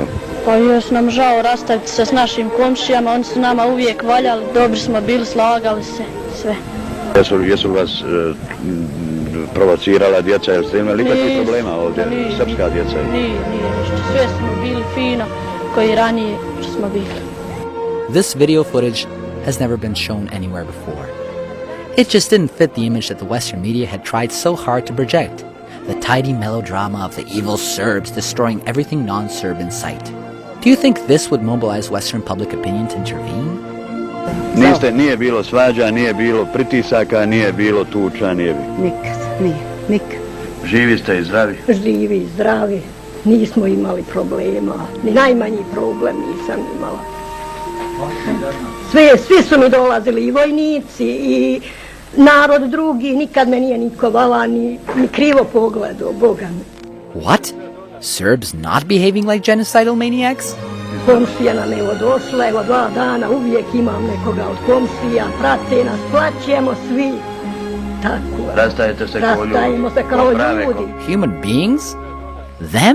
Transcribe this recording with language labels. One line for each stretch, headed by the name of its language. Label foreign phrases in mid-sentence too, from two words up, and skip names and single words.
Bosnian: Pa još nam žao rastaviti se s našim komšijama, oni su nama uvijek valjali, dobri smo bili, slagali se, sve. Jesu vas provocirala djeca, jer ste imali ikakvih problema ovdje, srpska djeca? Nije ništa, sve smo bili fino, koji ranije što smo bili.
English: This video footage has never been shown anywhere before. It just didn't fit the image that the Western media had tried so hard to project, the tidy melodrama of the evil Serbs destroying everything non-Serb in sight. Do you think this would mobilize Western public opinion to intervene?
Bosnian: Nije bilo svađa, nije bilo pritisaka, nije bilo tuča, nije bilo. Nikad. Živi ste i zdravi? Živi i zdravi, nismo imali problema, ni najmanji problem nisam imala. Svi su mi dolazili, i vojnici, i narod drugi, nikad me nije niko vala, ni krivo pogledao, Boga mi.
English: What? Serbs not behaving like genocidal maniacs?
Bosnian: Komšija nam evo došla, evo 2 dana, uvijek imam nekoga od komšija, prate nas, plaćemo svi. Tako. Rastajete se Rastajemo se kao ljudi.
English: Human beings? Them?